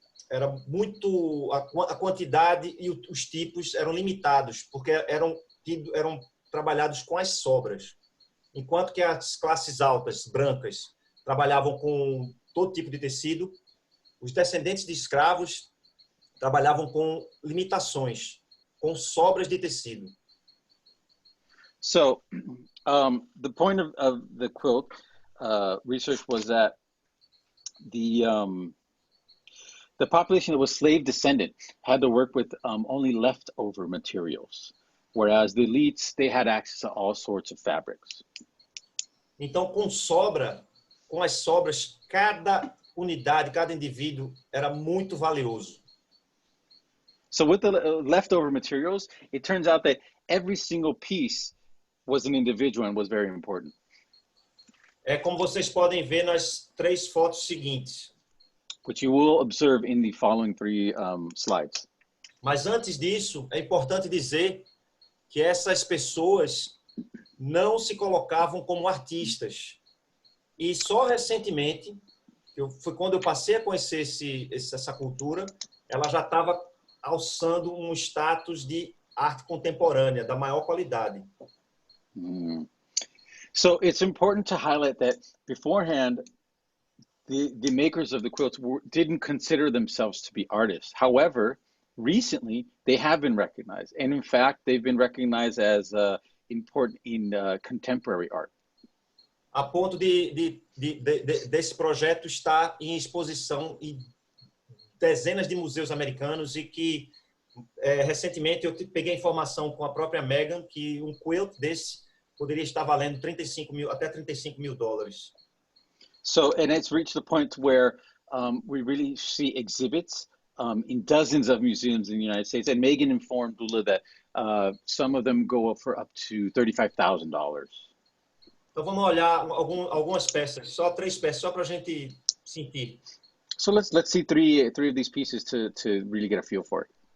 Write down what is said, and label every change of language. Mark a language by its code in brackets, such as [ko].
[pt] era muito... A quantidade e os tipos eram limitados, porque eram trabalhados com as sobras. Enquanto que as classes altas, brancas, trabalhavam com todo tipo de tecido, os descendentes de escravos trabalhavam com limitações, com sobras de tecido. [en] So, the point of the quilt research was that the population that was slave descendant had to work with only leftover materials, whereas the elites, they had access to all sorts of fabrics. [pt] Então, com as sobras, cada unidade, cada indivíduo era muito valioso. [en] So with the leftover materials, it turns out that every single piece was an individual and was very important. [pt] É como vocês podem ver nas 3 fotos seguintes. [en] Which you will observe in the following 3 slides. [pt] Mas antes disso, é importante dizer que essas pessoas não se colocavam como artistas. E só recentemente, foi quando eu passei a conhecer essa cultura, ela já estava alçando um status de arte contemporânea, da maior qualidade. [en] So it's important to highlight that beforehand, the makers of the quilts didn't consider themselves to be artists. However, recently they have been recognized, and in fact, they've been recognized as important in contemporary art. [pt] A ponto desse projeto estar em exposição em dezenas de museus americanos e que recentemente eu peguei informação com a própria Meghan que um quilt desse poderia estar valendo até 35 mil dólares. [en] So, and it's reached the point where we really see exhibits in dozens of museums in the United States. And Meghan informed Lula that some of them go up for up to $35,000. [pt] Então vamos olhar algumas peças, só 3 peças, só para a gente sentir. [en] So let's see three of these pieces to really get a feel for it.